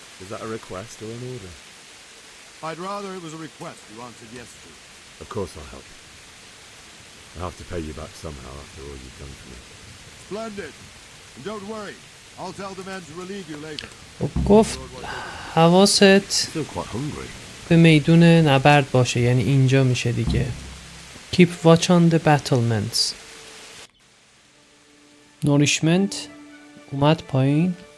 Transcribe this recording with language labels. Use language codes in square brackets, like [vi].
[en] Is that a request or an order? I'd rather it was a request you answered yes to. Of course I'll help. I'll have to pay you back somehow after all you've done for me. Splendid. And don't worry. I'll tell the men to relieve you later. [fa] گفت حواست [en] Still quite hungry. [fa] به میدون نبرد باشه، یعنی اینجا میشه دیگه. [en] Keep watch on the battlements. [fa] Nourishment اومد پایین.